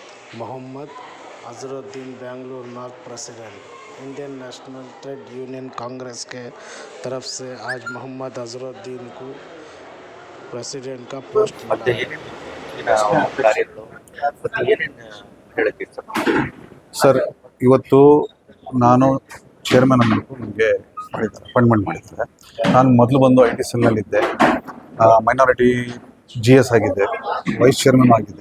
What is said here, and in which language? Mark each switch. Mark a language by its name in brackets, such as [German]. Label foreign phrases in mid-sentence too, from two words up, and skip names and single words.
[Hindi] मोहम्मद अजहरुद्दीन बेंगलुरु नॉर्थ प्रेसिडेंट इंडियन नेशनल ट्रेड यूनियन कांग्रेस के तरफ से आज मोहम्मद अजहरुद्दीन को प्रेसिडेंट का पोस्ट मिला [Kannada] ಮತ್ತೆ [Hindi] है। [Kannada] ಏನೇನು ಮುಂದಿನ ಕಾರ್ಯಗಳು ಮತ್ತೆ ಏನೇನು ಹೇಳಕ್ಕೆ ಇಷ್ಟಪಡ್ತೀನಿ? ಸರ್, ಇವತ್ತು ನಾನು ಚೇರ್ಮನ್ ಅನ್ನೋದು ನನಗೆ ಮಾಡಿದ್ದಾರೆ, ಅಪಾಯಿಂಟ್ಮೆಂಟ್ ಮಾಡಿದ್ದಾರೆ. ನಾನು ಮೊದಲು ಬಂದು ಐ ಟಿ ಸೆಲ್ನಲ್ಲಿದ್ದೆ, [English] minority GS [Kannada] ಆಗಿದ್ದೆ, [English] vice chairman [Kannada] ಆಗಿದ್ದೆ.